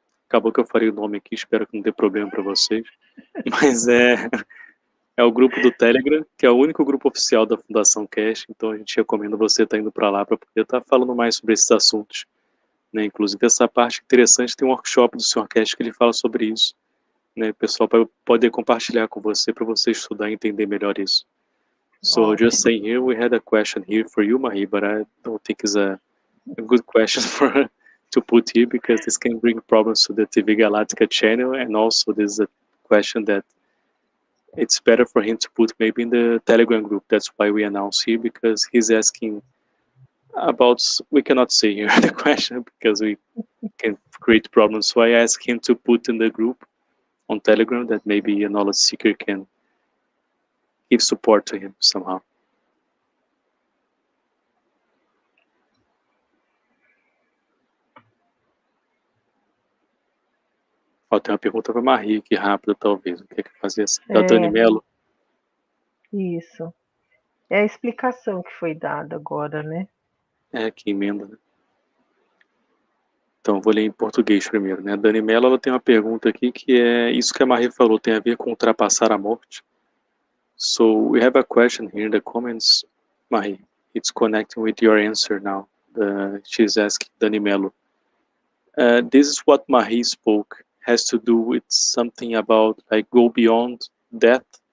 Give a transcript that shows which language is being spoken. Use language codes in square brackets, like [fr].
[pt] Acabou que eu falei o nome aqui, espero que não dê problema para vocês. Mas é o grupo do Telegram, que é o único grupo oficial da Fundação Cast, então a gente recomenda você estar indo para lá para poder estar falando mais sobre esses assuntos. Né? Inclusive, essa parte interessante, tem um workshop do Sr. Cast que ele fala sobre isso. Né? O pessoal vai poder compartilhar com você para você estudar e entender melhor isso. [en] So just saying here, we had a question here for you, Marie, but I don't think it's a good question to put here because this can bring problems to the TV Galactica channel, and also there's a question that it's better for him to put maybe in the Telegram group. That's why we announce here, because he's asking about, we cannot say here the question because we can create problems. So I asked him to put in the group on Telegram that maybe a knowledge seeker can give support to him somehow. [pt] Tem uma pergunta para Marie aqui, rápida talvez. O que é que fazia assim? Da Dani Mello? Isso. É a explicação que foi dada agora, né? Que emenda, né? Então, vou ler em português primeiro, né? A Dani Mello, ela tem uma pergunta aqui que é isso que a Marie falou, tem a ver com ultrapassar a morte. [en] So, we have a question here in the comments, Marie. It's connecting with your answer now. She's asking, Dani Mello, this is what Marie spoke, has to do with something about like go beyond death.